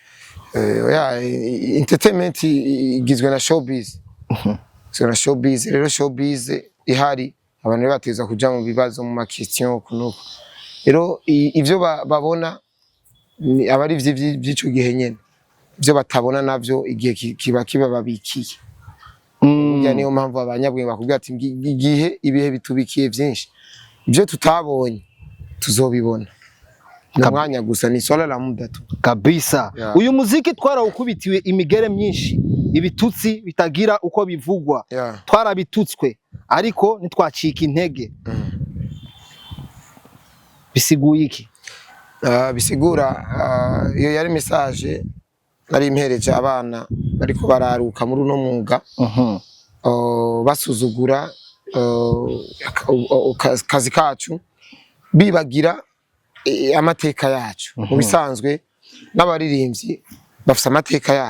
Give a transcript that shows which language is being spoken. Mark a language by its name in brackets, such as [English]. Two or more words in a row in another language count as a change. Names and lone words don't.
[Rundi] entertainment igizwe na showbiz rero showbiz ihari abantu bateza kuja mu bibazo mu question kunuko rero ivyo babona abari vy'ico gihe nyene ivyo batabona navyo igihe kiba babikiye yani niyo mpamvu abanyabwenge bakubwira ati igihe ibihe bitubikiye vyinshi ivyo tutabonye tuzobibona namwanya gusa ni [Swahili] swala la muda tu [Rundi] kabisa. Uyu muziki twarawukubitiwe imigere myinshi ibitutsi bitagira uko bivugwa twarabitutswe ariko nitwacika intege bisiguye iki? Bisigura iyo yari message nari impereje abana bariko bararuka muri uno mwuga basuzugura kazi kacu bibagira amateka yacu mu bisanzwe n'abaririmbyi bafite amateka yabo